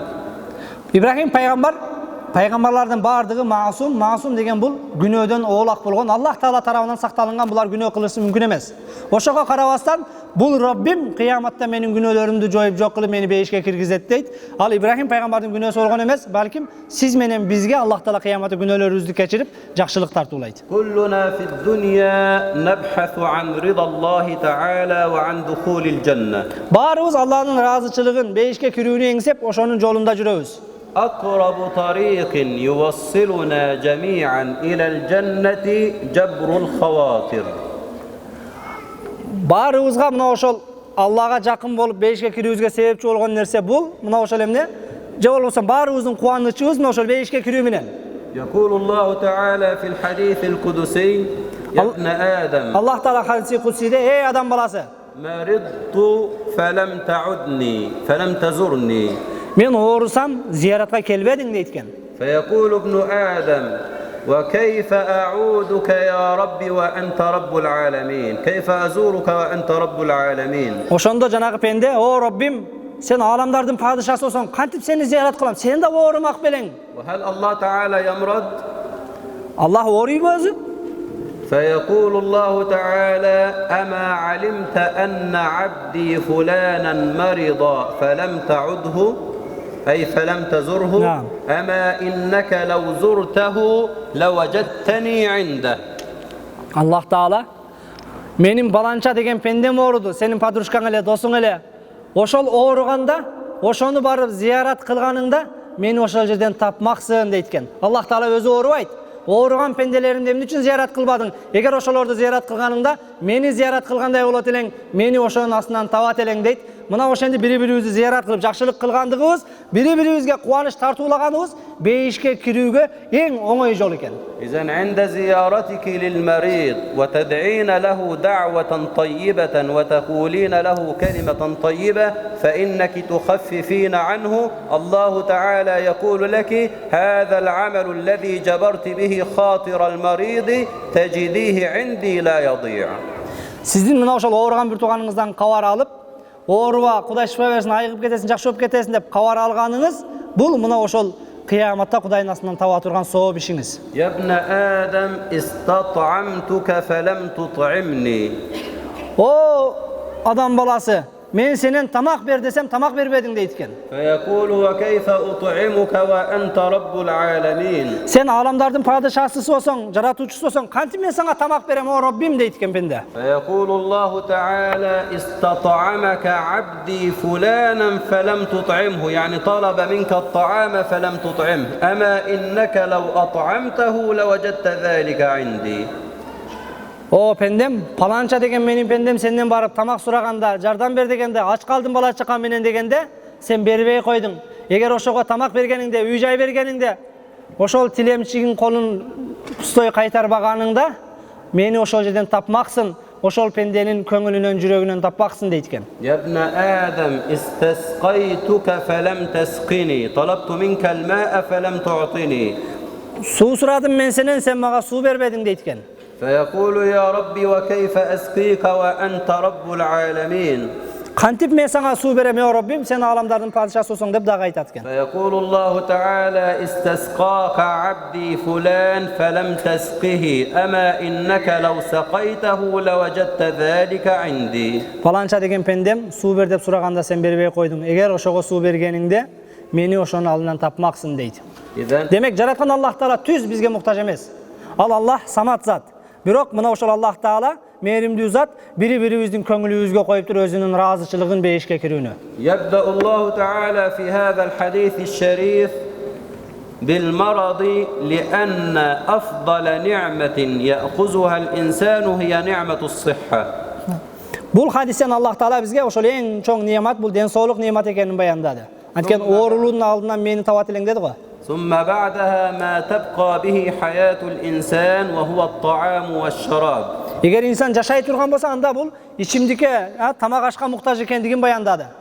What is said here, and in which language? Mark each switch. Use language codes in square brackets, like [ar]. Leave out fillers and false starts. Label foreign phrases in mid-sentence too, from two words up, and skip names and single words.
[ky] İbrahim пайгамбар, пайгамбарлардын бардыгы маасум деген бул күнөөдөн оолак болгон, Аллах таала тарабынан сакталынган, булар күнөө кылышы мүмкүн эмес. Ошого карабастан бул Роббим кыяматта менин күнөөлөрүмдү жоюп жок кылып мени бейишке киргизет дейт. Ал Ибрахим пайгамбардын күнөөсү болгон эмес, балким сиз менен бизге Аллах таала кыяматта күнөөлөрүбүздү кечирип жакшылык тартуулайт. [ar] كلنا في الدنيا نبحث عن رضا الله تعالى وعن دخول الجنة. [ky] Баарыбыз Алланын ыраазычылыгын, бейишке кирүүнү эңсеп, ошонун жолунда жүрөбүз. [ar] أقرب طريق يوصلنا جميعا إلى الجنة جبر الخواطر. [ky] Баарыбызга мына ошол Аллага жакын болуп бейишке кирүүбүзгө себепчи болгон нерсе бул, мына ошол эмне? Же болбосо баарыбыздын кубанычыбыз мына ошол бейишке кирүү менен. [ar] يقول الله تعالى في الحديث القدسي يا ابن آدم. [ky] Аллах таала хадиси кудсиде, эй адам баласы, [ar] مرضت فلم تعدني فلم تزرني. [ky] мен оорусам, зияратка келбедиң дейткен. [ar] فيقول ابن آدم وكيف أعودك يا ربي وأنت رب العالمين كيف أزورك وأنت رب العالمين. [ky] Ошондо жанагы пенде, о Роббим, сен аламдардын падышасы болсоң, кантип сени зиярат кылам? Сен да оорумак белең. [ar] وهل الله تعالى يمرض؟ [ky] Аллах ооруйбу өзү? [ar] فيقول الله تعالى أما علمت أن عبدي فلانا مرض فلم تعده أي فلم تزره. نعم. أما إنك لو زرته لوجدتني عنده. [ky] Аллах таала менин баланча деген пендем ооруду, сенин подружкаң эле, досуң эле. Ошол ооруганда, ошону барып зиярат кылганыңда мени ошол жерден тапмаксың дейткен. Аллах таала өзү оорубайт. Ооруган пенделеримди эмне үчүн зиярат кылбадың? Эгер ошолорду зиярат кылганыңда, мени зиярат кылгандай болот элең, мени ошонун астынан табат элең дейт. мына ошенди бири-бирибизди зиярат кылып жакшылык кылгандыгыбыз, бири-бирибизге кубаныч тартуулаганыбыз бейишке кирүүгө эң оңой жол экен. [ar] إذن عند زيارتك للمريض وتدعين له دعوة طيبة وتقولين له كلمة طيبة فإنك تخففين عنه. الله تعالى يقول لك هذا العمل الذي جبرت به خاطر المريض تجديه عندي لا يضيع. [ky] Сиздин мына ошол ооруган бир тууганыңыздан кабар алып, ооруба Кудай шифа берсин, айыгып кетесин, жакшы болуп кетесин деп кабар алганыңыз, бул мына ошол кыяматта Кудайдын астынан таба турган сооп ишиңиз. [ar] يا ابن آدم استطعمتك فلم تطعمني. [ky] О, адам баласы, мен сенен тамак бер десем, тамак бербедиң дейт экен. [ar] فيقول وكيف أطعمك وأنت رب العالمين. [ky] Сен аламдардын падышасысы болсоң, жаратуучусу болсоң, кантип мен сага тамак берем, о Раббим дейт экен пенде. [ar] فيقول الله تعالى استطعمك عبدي فلانا فلم تطعمه، يعني طلب منك الطعام فلم تطعمه، أما إنك لو أطعمته لوجدت ذلك عندي. [ky] О пендем, паланча деген менин пендем сенден барып тамак сураганда, жардам бер дегенде, ач калдым бала чака менен дегенде, сен бербей койдуң. Эгер ошого тамак бергениңде, үй жай бергениңде, ошол тилемчигин колун пустой кайтарбаганыңда, мени ошол жерден тапмаксың, ошол пенденин көңүлүнөн, жүрөгүнөн тапмаксың дейт экен. [ar] يا ابن آدم استسقيتك فلم تسقني، طلبت منك الماء فلم تعطني. [ky] Суу сурадым мен сенен, сен мага суу бербедиң дейт экен. [ar] فيقول يا ربي وكيف أسقيك وأنت رب العالمين. [ky] Кантип мен сага суу берем, о Раббим, сен аламдардын падышасы болсоң деп дагы айтат экен. [ar] فيقول الله تعالى استسقاك عبدي فلان فلم تسقه، أما إنك لو سقيته لوجدت ذلك عندي. [ky] Паланча деген пендем суу бер деп сураганда сен бербей койдуң. Эгер ошого суу бергениңде, мени ошонун алдынан тапмаксың дейт. Демек жараткан Аллах Таала түз бизге муктаж эмес. Ал Аллах самат зат. Бирок мына ошол Аллах Таала мээримдүү зат, бири-бирибиздин көңүлүбүзгө коюп туруп өзүнүн ыраазычылыгын бейишке кирүүнү. [ar] يبدأ الله تعالى في هذا الحديث الشريف بالمرض لأن أفضل نعمة يأخذها الإنسان هي نعمة الصحة. [ky] Бул хадистен Аллах Таала бизге ошол эң чоң неамат, бул ден соолук неамат экенин баяндады. Анткени оорулуунун алдынан мени табат элең деди го. [ar] ثم بعدها ما تبقى به حياة الإنسان وهو الطعام والشراب. [ky] Эгер инсан жашай турган болсо, анда бул ичимдикке, тамак ашка муктаж экендигин баяндады.